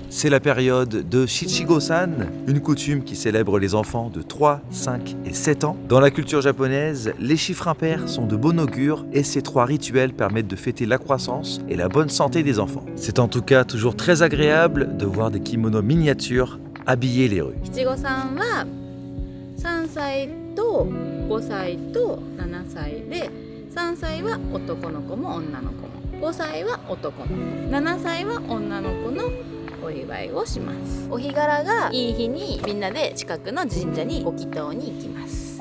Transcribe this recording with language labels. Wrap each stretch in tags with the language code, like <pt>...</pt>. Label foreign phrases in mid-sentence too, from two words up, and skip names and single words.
<fr>C'est la période de Shichigo-san, une coutume qui célèbre les enfants de 3, 5 et 7 ans. Dans la culture japonaise, les chiffres impairs sont de bon augure et ces 3 rituels permettent de fêter la croissance et la bonne santé des enfants. C'est en tout cas toujours très agréable de voir des kimonos miniatures habiller les rues.</fr> <ja>Shichigo-sanは3歳と5歳と7歳で、3歳は男の子も女の子も、5歳は男の子、7歳は女の子のお祝いをします。お日柄がいい日にみんなで近くの神社にご祈祷に行きます。</ja>